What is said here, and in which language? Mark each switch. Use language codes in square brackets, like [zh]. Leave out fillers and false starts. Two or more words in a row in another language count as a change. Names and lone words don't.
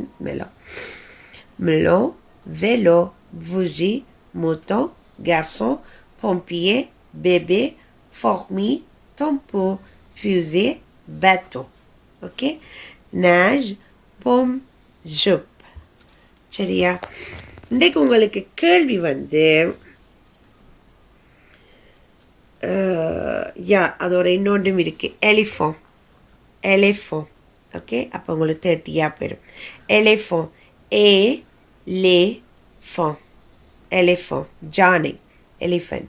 [fr] Melon, vélo, bougie, mouton, garçon, pompier, bébé, fourmi, tambour, fusée, bateau. OK? Nage, pomme, jupe. [ta] சரியா? இன்றைக்கு உங்களுக்கு கேள்வி வந்து அதோட இன்னொன்றும் இருக்கு. எலிஃபோன். ஓகே, அப்போ உங்களுக்கு 30 போயிடும். எலிஃபோன், எலிஃபோன் ஜானை, எலிஃபண்ட்.